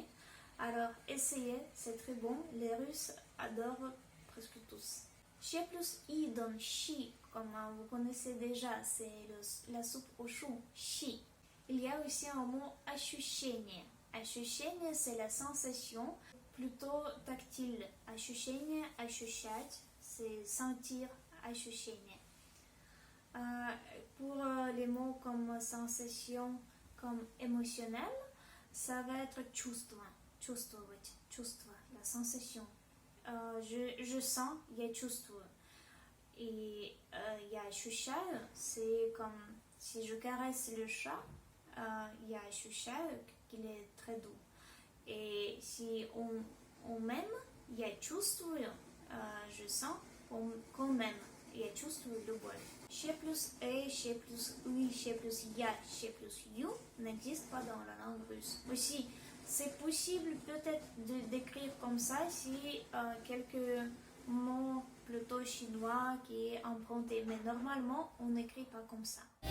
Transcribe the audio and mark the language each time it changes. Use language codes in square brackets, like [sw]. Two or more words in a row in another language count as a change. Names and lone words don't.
[fr] Alors essayez, c'est très bon. Les Russes adorent presque tous. Ch plus i donne chi, comme vous connaissez déjà, c'est la soupe au chou, chi. Il y a aussi un mot [ru] ощущение. Ощущение, [fr] c'est la sensation, plutôt tactile. [ru] Ощущение, ощущать, [fr] c'est sentir, ощущение. Pour les mots comme sensation, comme émotionnel, ça va être [ru] чувство, чувствовать, чувство, [fr] la sensation. Je sens, [ru] я чувствую. Et я ощущаю, [fr] c'est comme si je caresse le chat, [ru] я ощущаю [fr] qu'il est très doux. Et si on m'aime, [ru] я чувствую, [fr] je sens qu'on m'aime, [ru] я чувствую любовь. [fr] Ch plus E, ch plus U, ch plus ya, ch plus you n'existe pas dans la langue russe. Aussi, c'est possible peut-être de d'écrire comme ça si quelques mots plutôt chinois qui est emprunté, mais normalement on n'écrit pas comme ça.